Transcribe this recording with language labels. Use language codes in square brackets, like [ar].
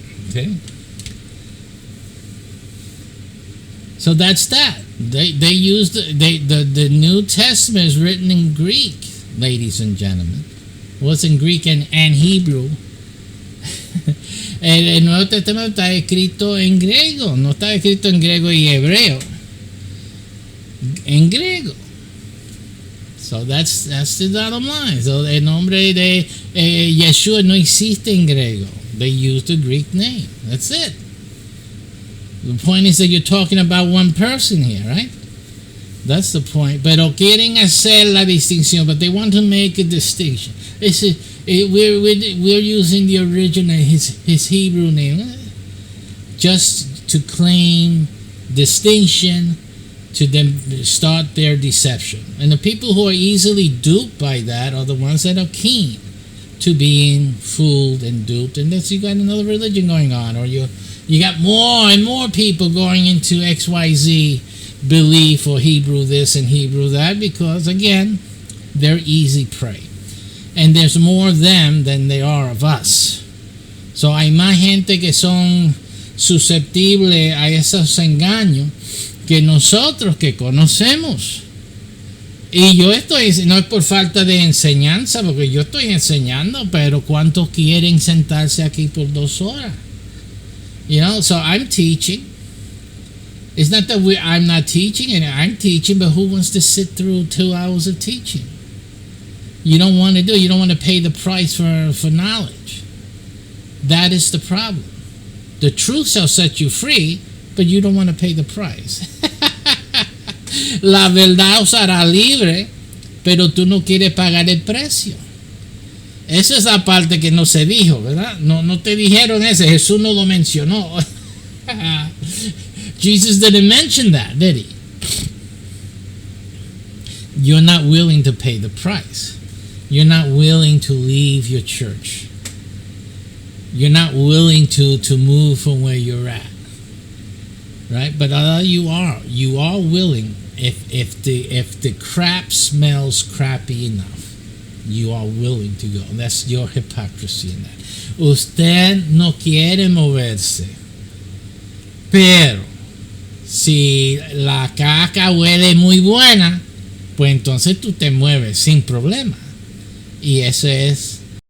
[en] Okay. So that's that. They used the New Testament is written in Greek, ladies and gentlemen. It was in Greek and Hebrew. [es] El Nuevo Testamento está escrito en griego, no está escrito en griego y hebreo. En griego. [en] So that's the bottom line. So [es] el nombre de Yeshua no existe en griego. [en] They used the Greek name. That's it. The point is that you're talking about one person here, right? That's the point. [es] Pero quieren hacer la distinción, [en] but they want to make a distinction. We're using the original, his Hebrew name, just to claim distinction, to then start their deception. And the people who are easily duped by that are the ones that are keen to being fooled and duped. And that's, you got another religion going on, or you got more and more people going into XYZ belief, or Hebrew this and Hebrew that, because again, they're easy prey. And there's more of them than there are of us. [es] So hay más gente que son susceptibles a esos engaños que nosotros que conocemos. Y yo no es por falta de enseñanza, porque yo estoy enseñando, pero ¿cuántos quieren sentarse aquí por 2 horas? [en] You know, so I'm teaching. It's not that I'm not teaching, and I'm teaching, but who wants to sit through 2 hours of teaching? You don't want to pay the price for knowledge. That is the problem. The truth shall set you free, but you don't want to pay the price. [es] La verdad os hará libre, pero tú no quieres pagar el precio. Esa es la parte que no se dijo, ¿verdad? No te dijeron ese. Jesús no lo mencionó. [en] Jesus didn't mention that, did he? You're not willing to pay the price. You're not willing to leave your church. You're not willing to move from where you're at. Right? But you are willing. If the crap smells crappy enough, you are willing to go. That's your hypocrisy in that. [es] Usted no quiere moverse. Pero si la caca huele muy buena, pues entonces tú te mueves sin problema. Y eso es